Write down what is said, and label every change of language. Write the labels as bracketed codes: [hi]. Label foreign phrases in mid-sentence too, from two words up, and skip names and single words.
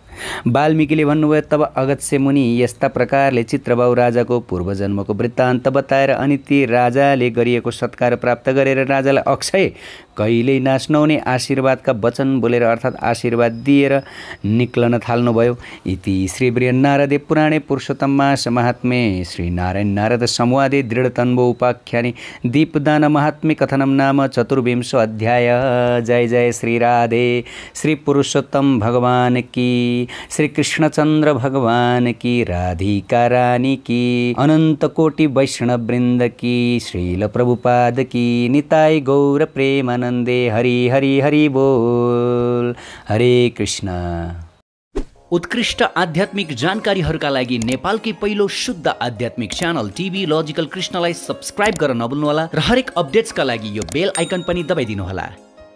[ne] वाल्मीकिले भन्नुभयो, तब अगस्त्य मुनि यस्ता प्रकारले चित्रबाहु राजाको पूर्वजन्मको वृत्तान्त बताएर अनि ती राजाले गरिएको सत्कार प्राप्त गरेर राजालाई अक्षय कहिल्यै नाश नहुने आशीर्वादका वचन बोलेर अर्थात् आशीर्वाद दिएर निक्लन थाल्नुभयो। [sa] इति श्री बृहन्नारदे पुराणे पुरुषोत्तम मास महात्म्ये श्री नारायण नारद संवादे दृढतन्वो उपाख्याने दीपदान महात्म्य कथनम नाम 24 अध्याय। [hi] जय जय श्री राधे। श्री पुरुषोत्तम भगवान की, श्री कृष्णचंद्र भगवान की, राधिका रानी की, अनंत कोटि वैष्णव वृंद की, श्रील प्रभुपाद की, निताय गौर प्रेमानंदे। हरि हरि हरि बोल। हरे कृष्ण। [ne] उत्कृष्ट आध्यात्मिक जानकारीहरूका लागि नेपालकै पहिलो शुद्ध आध्यात्मिक च्यानल टिभी लजिकल कृष्णलाई सब्स्क्राइब गर्न नभुल्नुहोला र हरेक अपडेट्सका लागि यो बेल आइकन पनि दबाइदिनुहोला।